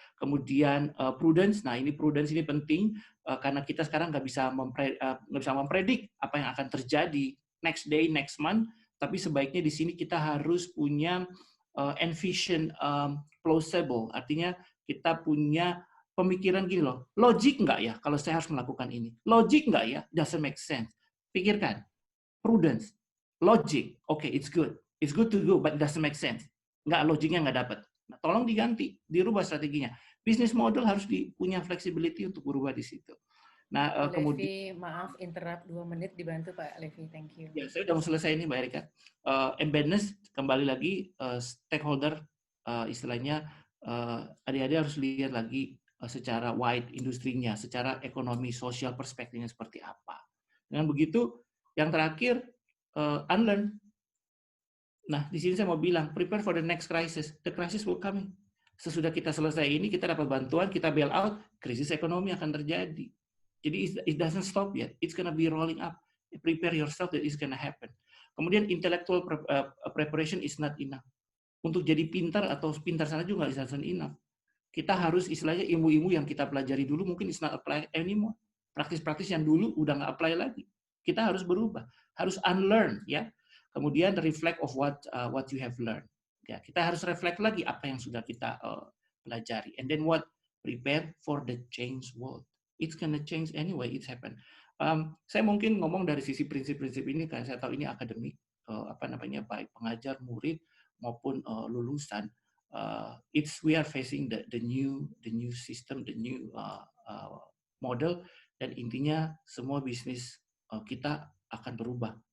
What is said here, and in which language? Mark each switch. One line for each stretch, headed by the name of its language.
Indonesian: Kemudian prudence. Nah, ini prudence ini penting karena kita sekarang nggak bisa mempredik apa yang akan terjadi
English: next day, next month.
Indonesian: Tapi sebaiknya di sini kita harus punya
English: envision plausible.
Indonesian: Artinya kita punya pemikiran gini loh, logik nggak ya kalau saya harus melakukan ini? Logik nggak ya?
English: Doesn't make sense. Pikirkan, prudence, logic, okay, it's good to go, but it doesn't make sense.
Indonesian: Nggak, logiknya nggak dapat. Nah, tolong diganti, dirubah strateginya. Business model harus punya flexibility untuk berubah di situ. Nah, kemudian maaf interrupt 2 menit, dibantu Pak Levi,
English: thank you.
Indonesian: Ya, saya udah mau selesai ini Mbak Erika. Embeddedness kembali lagi stakeholder istilahnya adik-adik harus lihat lagi secara wide industrinya, secara ekonomi sosial perspektifnya seperti apa. Dengan begitu, yang terakhir unlearn. Nah, di sini saya mau bilang
English: prepare for the next crisis. The crisis will come.
Indonesian: Sesudah kita selesai ini, kita dapat bantuan, kita bail out, krisis ekonomi akan terjadi.
English: Jadi it doesn't stop yet. It's gonna be rolling up. Prepare yourself that it's gonna happen. Kemudian intellectual preparation is not enough.
Indonesian: Untuk jadi pintar atau pintar sana juga nggak
English: isn't enough.
Indonesian: Kita harus istilahnya ilmu-ilmu yang kita pelajari dulu mungkin
English: is not apply anymore.
Indonesian: Praktis-praktis yang dulu udah nggak apply lagi. Kita harus berubah, harus unlearn ya. Kemudian
English: reflect of what you have learned.
Indonesian: Ya, kita harus reflect lagi apa yang sudah kita pelajari.
English: And then what? Prepare for the change world. It's gonna change anyway. It's happen.
Indonesian: Saya mungkin ngomong dari sisi prinsip-prinsip ini karena saya tahu ini akademik, baik pengajar, murid maupun lulusan.
English: We are facing the new system, the new model,
Indonesian: dan intinya semua bisnis kita akan berubah.